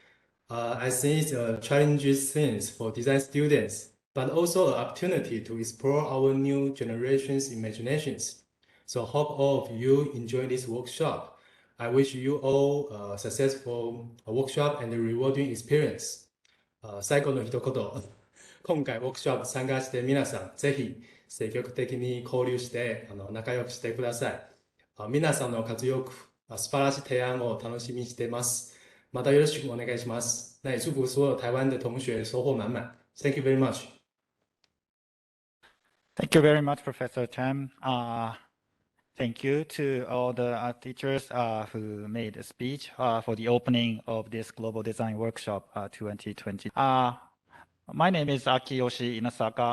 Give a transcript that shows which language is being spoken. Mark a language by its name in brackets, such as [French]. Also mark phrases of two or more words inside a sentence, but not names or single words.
[English] I think it's a challenging theme for design students, but also an opportunity to explore our new generation's imaginations. So hope all of you enjoy this workshop. I wish you all a successful workshop and a rewarding experience. [Japanese] 最後の一言、今回ワークショップ参加して皆さん、ぜひ積極的に交流して仲良くしてください。皆さんの活躍、素晴らしい提案を楽しみにしています。またよろしくお願いします。 [Chinese] 那也祝福所有台湾的同学收获满满。 [English] Thank you very much. Thank you very much, Professor Chen. Thank you to all the teachers who made a speech for the opening of this Global Design Workshop 2020. My name is Akiyoshi Inasaka.